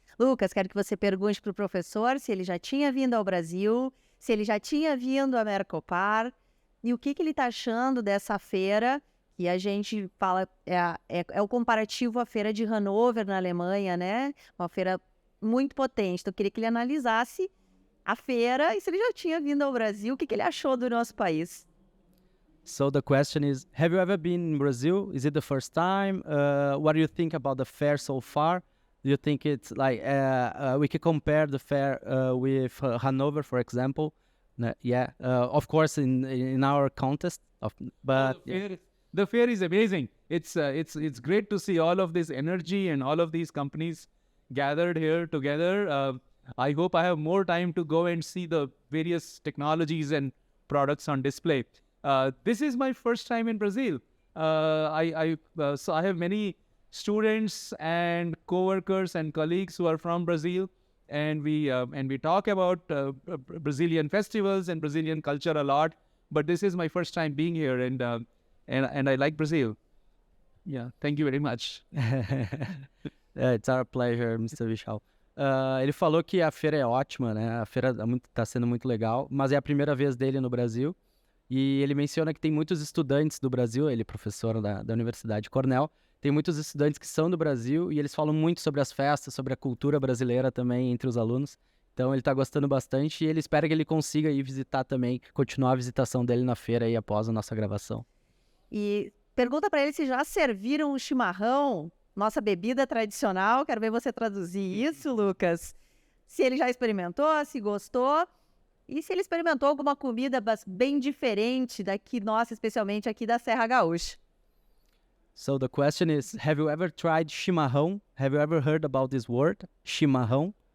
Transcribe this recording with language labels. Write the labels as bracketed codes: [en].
[pt] Lucas, quero que você pergunte para o professor se ele já tinha vindo ao Brasil, se ele já tinha vindo a Mercopar, e o que ele está achando dessa feira, que a gente fala, é o comparativo à feira de Hannover, na Alemanha, né? Uma feira muito potente. Então, eu queria que ele analisasse a feira e se ele já tinha vindo ao Brasil, o que ele achou do nosso país. [en] So the question is, have you ever been in Brazil? Is it the first time? What do you think about the fair so far? Do you think it's like, we can compare the fair with Hanover, for example? Yeah, of course, in our contest. But the fair is amazing. It's great to see all of this energy and all of these companies gathered here together. I hope I have more time to go and see the various technologies and products on display. This is my first time in Brazil. So I have many students and co-workers and colleagues who are from Brazil, and we talk about Brazilian festivals and Brazilian culture a lot. But this is my first time being here, and I like Brazil. Yeah, thank you very much. It's our pleasure, Mr. Vishal. [pt] Ele falou que a feira é ótima, né? A feira está sendo muito legal, mas é a primeira vez dele no Brasil. E ele menciona que tem muitos estudantes do Brasil, ele é professor da Universidade Cornell, tem muitos estudantes que são do Brasil e eles falam muito sobre as festas, sobre a cultura brasileira também entre os alunos. Então ele está gostando bastante e ele espera que ele consiga ir visitar também, continuar a visitação dele na feira aí após a nossa gravação. E pergunta para ele se já serviram o chimarrão, nossa bebida tradicional. Quero ver você traduzir isso, Lucas. Se ele já experimentou, se gostou. E se ele experimentou alguma comida bem diferente daqui, nossa, especialmente aqui da Serra Gaúcha. [en] So the question is, have you ever tried chimarrão? Have you ever heard about this word, chimarrão?